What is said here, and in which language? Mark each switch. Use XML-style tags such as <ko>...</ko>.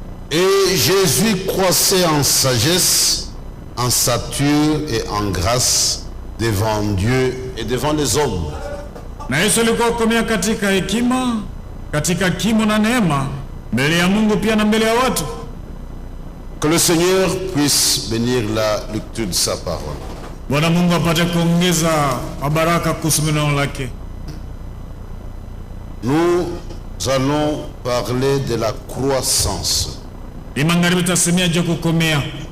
<fr>Et Jésus croissait en sagesse, en stature et en grâce devant Dieu et devant les hommes.</fr> <sw>Na Yesu alikuwa kukomea katika hekima, katika kimo na neema, mbele ya Mungu pia na mbele ya watu.</sw> <fr>Que le Seigneur puisse bénir la lecture de sa parole.</fr> <sw>Bwana Mungu apate kuongeza baraka kuhusu neno lake.</sw> <fr>Nous allons parler de la croissance.</fr> <sw>Imangari tutasemea je kukomea.</sw>